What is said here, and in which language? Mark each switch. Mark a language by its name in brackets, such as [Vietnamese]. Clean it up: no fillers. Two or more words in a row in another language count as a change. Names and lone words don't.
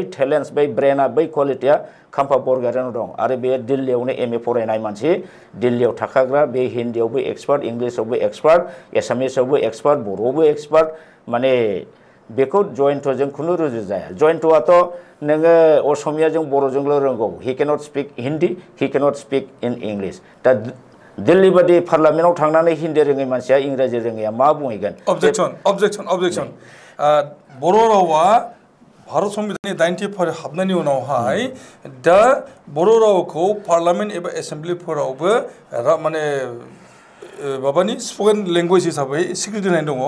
[Bodo] टेलेन्ट्स बै ब्रेना बै क्वालिटिया खाम्फा बरगयारिनाव दं आरो बे दिल्लीयावनो MA फरायनाय मानसि दिल्लीयाव थाखाग्रा बे हिन्दीयावबो एक्सपार्ट इंलिसावबो एक्सपार्ट एसामिसावबो एक्सपार्ट बर'आवबो एक्सपार्ट माने बेखौ जयन्तजों खुनु रुजु जाया जयन्तआथ' नोङो असमियाजों बर'जोंल' रोंगौ [English] he cannot speak Hindi he cannot speak in English [Bodo] दा दिल्ली बादि पार्लामेन्टआव थांनानै हिन्दी रोङै मानसिया इंराजि रोङैया मा बुंहैगोन objection बर' रावा भारत संविधाननि 90 फारि हाबनायनि उनावहाय दा बर' रावखौ पार्लामेन्ट एबा एसेम्ब्लिफोरावबो माने माबानि [English] spoken language [Bodo] हिसाबै स्वीकृति होनाय दङ